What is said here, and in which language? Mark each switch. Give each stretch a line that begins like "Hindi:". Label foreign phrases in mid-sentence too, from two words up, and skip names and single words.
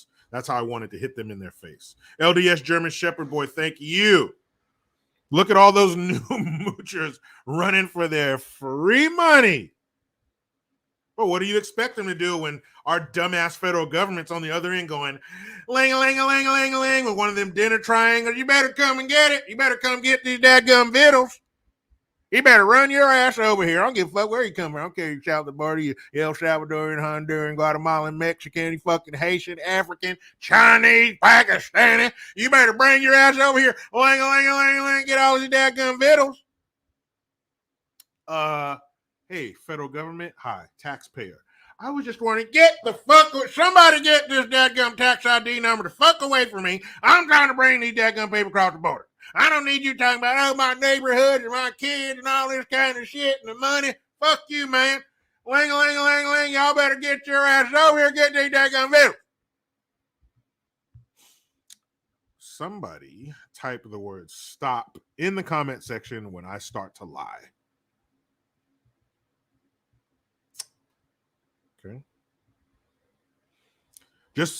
English: That's how I wanted to hit them in their face. LDS German Shepherd Boy, thank you. Look at all those new moochers running for their free money. Well, what do you expect them to do when our dumbass federal government's on the other end going, ling-a-ling-a-ling-a-ling-a-ling with one of them dinner triangles? You better come and get it. You better come get these dadgum vittles. You better run your ass over here. I don't give a fuck where you come from. I don't care. You Salvador, you El Salvadorian, Honduran, Guatemalan, Mexican, you fucking Haitian, African, Chinese, Pakistani. You better bring your ass over here. Ling-a-ling-a-ling-a-ling. Get all these dadgum vittles. Hey, federal government. Hi, taxpayer. I was just wondering, somebody get this dadgum tax ID number the fuck away from me. I'm trying to bring these dadgum people across the border. I don't need you talking about, my neighborhood and my kids and all this kind of shit and the money. Fuck you, man. Ling-a-ling-a-ling-a-ling. Y'all better get your ass over here, get these dadgum vittles. Somebody type the word stop in the comment section when I start to lie. Okay. Just stop.